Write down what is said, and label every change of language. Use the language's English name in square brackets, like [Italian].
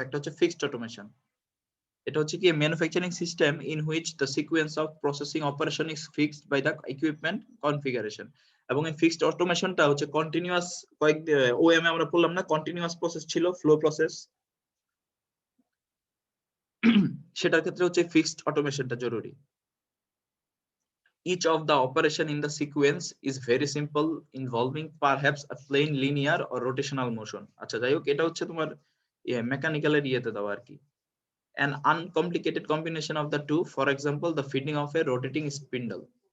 [Bangla] একটা হচ্ছে fixed automation. এটা হচ্ছে কি [English] Manufacturing system in which the sequence of processing operation is fixed by the equipment configuration. [Bangla] এবং এই ফিক্সড অটোমেশনটা হচ্ছে কন্টিনিউয়াস, কয়েক ওএম আমরা বললাম না, কন্টিনিউয়াস প্রসেস ছিল, ফ্লো প্রসেস। সেটার ক্ষেত্রে হচ্ছে ফিক্সড অটোমেশনটা জরুরি। [English] Each of the operation in the sequence is very simple, involving perhaps a plain linear or rotational motion. [Bangla] আচ্ছা যাই হোক, এটা হচ্ছে তোমার মেকানিক্যালের ইয়েতে দেওয়া আর কি। [English] An uncomplicated combination of the two, for example, the feeding of a rotating spindle.